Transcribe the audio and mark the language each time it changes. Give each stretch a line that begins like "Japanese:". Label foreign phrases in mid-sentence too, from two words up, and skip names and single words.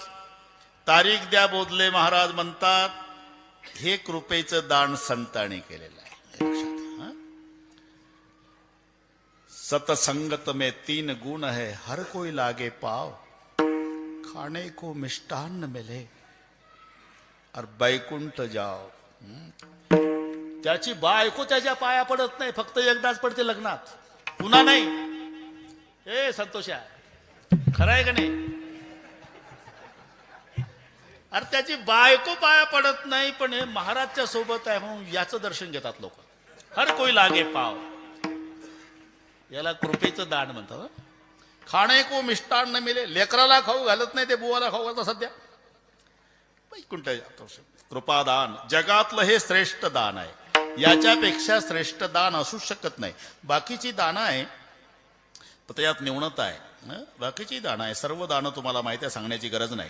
Marathi: तारीख द्या बोधले महाराज म्हणतात. हे कृपेचं दान संतांनी केलेलं आहे.
Hindi: सतसंगत में 3 गुण है, हर कोई लागे पाव. खाने को मिष्टान्न मिले और बैकुंठ जाओ.
Marathi: त्याची बायको त्याच्या पाया पडत नाही, फक्त एकदाच पडते लग्नात, पुन्हा नाही. ए संतोषा, खरं आहे का नाही? अरे त्याची बायको पाया पडत नाही, पण हे महाराजच्या सोबत आहे म्हणून याचं दर्शन घेतात लोक.
Hindi: हर कोई लागे पाव.
Marathi: याला कृपेचं दान म्हणतात.
Hindi: खाणे को मिष्टान न मिले.
Marathi: लेकराला खाऊ घालत नाही ते बुवाला खाऊ घालतात सध्या. वैकुंठ कृपादान जगातलं हे श्रेष्ठ दान आहे. याच्यापेक्षा श्रेष्ठ दान असू शकत नाही. बाकीची दानं आहे पण यात न्यूनता आहे. बाकीची दानं आहे, सर्व दानं तुम्हाला माहिती आहे, सांगण्याची गरज नाही.